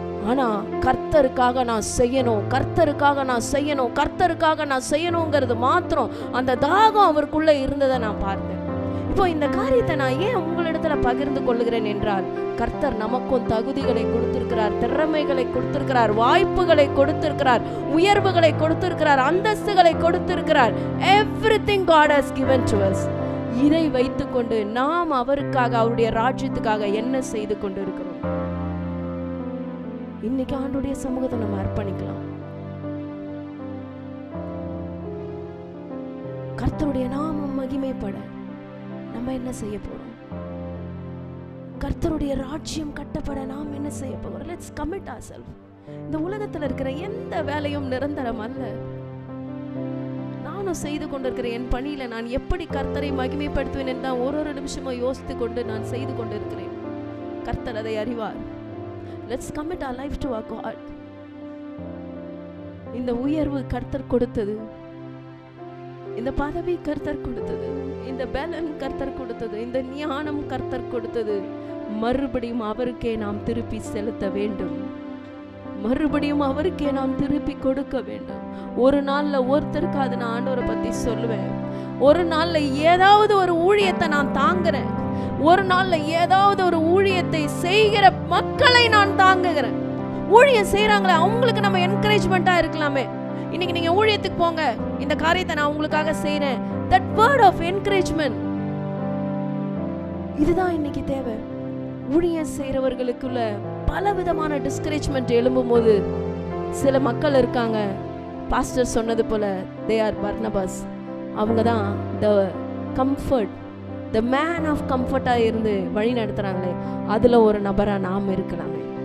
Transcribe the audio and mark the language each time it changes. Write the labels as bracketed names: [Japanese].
[Tamil] ஆனா கர்த்தருக்காக நான் செய்யணும், கர்த்தருக்காக நான் செய்யணும், கர்த்தருக்காக நான் செய்யணுங்கிறது மாத்திரம் அந்த தாகம் அவருக்குள்ள இருந்ததை நான் பார்த்தேன். இப்போ இந்த காரியத்தை நான் ஏன் உங்களிடத்துல பகிர்ந்து கொள்ளுகிறேன் என்றால், கர்த்தர் நமக்கும் தகுதிகளை கொடுத்திருக்கிறார், திறமைகளை கொடுத்திருக்கிறார், வாய்ப்புகளை கொடுத்திருக்கிறார், உயர்வுகளை கொடுத்திருக்கிறார், அந்தஸ்துகளை கொடுத்திருக்கிறார். [English] Everything God has given to us. [Tamil] இதை வைத்துக்கொண்டு நாம் அவருக்காக அவருடைய ராஜ்யத்துக்காக என்ன செய்து கொண்டு இருக்கிறோம்? இன்னைக்கு ஆண்டவருடைய சமூகத்தை நம்ம அர்ப்பணிக்கலாம். கர்த்தருடைய நாமம் மகிமைப்பட நம்ம என்ன செய்ய போறோம்? கர்த்தருடைய ராஜ்யம் கட்டப்பட நாம் என்ன செய்ய போறோம்? [English] Let's commit ourselves. [Tamil] இந்த உலகத்துல இருக்கிற எந்த வேலையும் நிரந்தரம் அல்ல. நானும் செய்து கொண்டிருக்கிற என் பணியில நான் எப்படி கர்த்தரை மகிமைப்படுத்துவேன் என்று ஒரு நிமிஷமும் யோசித்து கொண்டு நான் செய்து கொண்டிருக்கிறேன். கர்த்தர் அதை அறிவார். [English] Let's commit our life to our God. [Tamil] இந்த உயர்வு கர்த்தர் கொடுத்தது, இந்த பதவி கர்த்தர் கொடுத்தது, இந்த பலன் கர்த்தர் கொடுத்தது, இந்த ஞானம் கர்த்தர் கொடுத்தது. மறுபடியும் அவருக்கே நாம் திருப்பி செலுத்த வேண்டும், மறுபடியும் அவருக்கே நாம் திருப்பி கொடுக்க வேண்டும். ஒரு நாள்ல ஒருத்தருக்கு அது நான் ஆண்டவரை பத்தி சொல்லுவேன். ஒரு நாள்ல ஏதாவது ஒரு ஊழியத்தை நான் தாங்குறேன். ஒரு நாள்ல ஏதாவது ஒரு ஊழியத்தை செய்கிற மக்களை நான் தாங்குகிறேன். ஊழியம் செய்யறாங்களே அவங்களுக்கு நம்ம என்கரேஜ்மெண்டா இருக்கலாமே. இன்னைக்கு நீங்க ஊழியத்துக்கு போங்க, இந்த காரியத்தை நான் உங்களுக்காக செய்றேன். [English] That word of encouragement, [Tamil] இதுதான் இன்னைக்கு தேவை. ஊழியம் செய்யறவர்களுக்குள்ள பல விதமான டிஸ்கரேஜ்மெண்ட் எழும்பும் போது சில மக்கள் இருக்காங்க, பாஸ்டர் சொன்னது போல [English] they are Barnabas. [Tamil] அவங்க தான் [English] the comfort, the man of comfort [Tamil] இருந்து வழி நடத்துறாங்களே, அதுல ஒரு நபரா நாம் இருக்கலாமே.